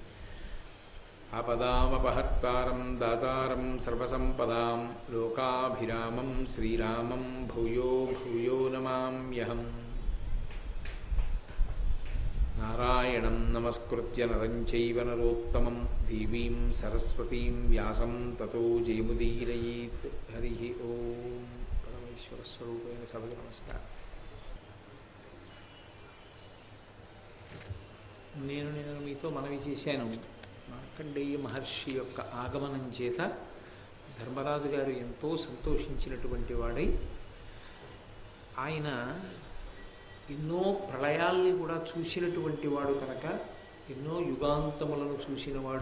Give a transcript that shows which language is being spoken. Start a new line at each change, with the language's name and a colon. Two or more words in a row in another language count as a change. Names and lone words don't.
Sanskrit: आपदामपहर्तारं दातारं सर्वसम्पदां लोकाभिरामं श्रीरामं भूयो भूयो नमाम्यहम्। नारायणं नमस्कृत्य नरं चैव नरोत्तमं देवीं सरस्वतीं व्यासं ततो जयमुदीरयेत्। हरिः ओं। परमेश्वरस्वरूपेण सभे नमस्कारः।
Telugu: నేను మీతో మనవి చేశాను, మార్కండేయ మహర్షి యొక్క ఆగమనం చేత ధర్మరాజు గారు ఎంతో సంతోషించినటువంటి వాడై ఆయన ఎన్నో ప్రళయాల్ని కూడా చూసినటువంటి వాడు కనుక ఎన్నో యుగాంతములను చూసినవాడు.